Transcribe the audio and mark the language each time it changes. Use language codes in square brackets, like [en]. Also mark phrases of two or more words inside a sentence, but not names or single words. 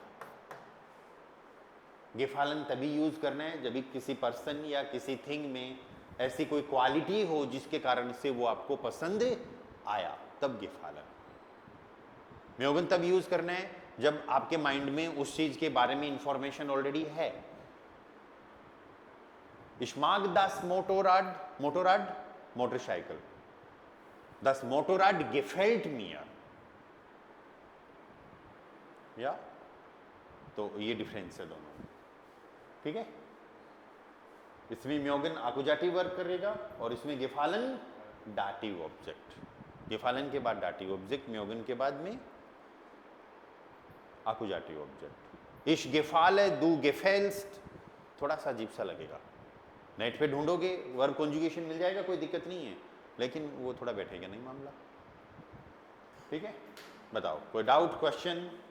[hi] गेफालन तभी यूज करना है जब किसी पर्सन या किसी थिंग में ऐसी कोई क्वालिटी हो जिसके कारण से वो आपको पसंद आया, तब गेफालन। म्योगन तब यूज करना है जब आपके माइंड में उस चीज के बारे में [en] information already [hi] है। [de] Ich mag das Motorrad, Motorrad, मोटरसाइकिल, das Motorrad gefällt mir। [hi] या तो ये डिफरेंस है दोनों। ठीक है, इसमें म्योगन आकुजाटिव वर्क करेगा और इसमें गेफालन [de] Dativ Objekt. [hi] गेफालन के बाद [de] Dativ Objekt, [hi] म्योगन के बाद में [de] Akkusativ Objekt. Ich gefalle, du gefällst, [hi] थोड़ा सा अजीब सा लगेगा। नेट पे ढूंढोगे [en] verb conjugation [hi] मिल जाएगा, कोई दिक्कत नहीं है, लेकिन वो थोड़ा बैठेगा नहीं मामला। ठीक है, बताओ कोई [en] doubt question?